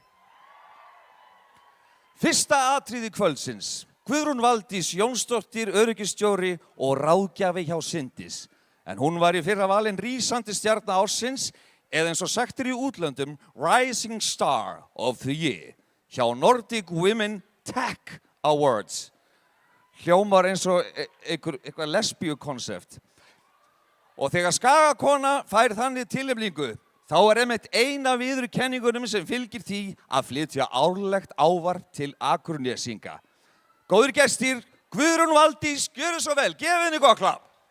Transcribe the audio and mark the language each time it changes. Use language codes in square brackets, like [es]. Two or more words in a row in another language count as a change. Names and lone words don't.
[is] Fyrsta atriði kvöldsins, Guðrún Valdís Jónsdóttir, öryggistjóri og ráðgjafi hjá Syndis. En hún var í fyrra valin rísandi stjarna ársins, eða eins og sagt í útlöndum, [en] Rising Star of the Year, hjá Nordic Women Tech Awards. [is] Hljómar eins og eitthvað lesbíukonsept. Og þegar skagakona fær þannig tilnefningu, þá einmitt eina viðurkenningunum sem fylgir því að flytja árlegt ávarp til Akurnesinga. Góðir gestir, Guðrún Valdís, gjörðu svo vel, gefið henni gott klapp.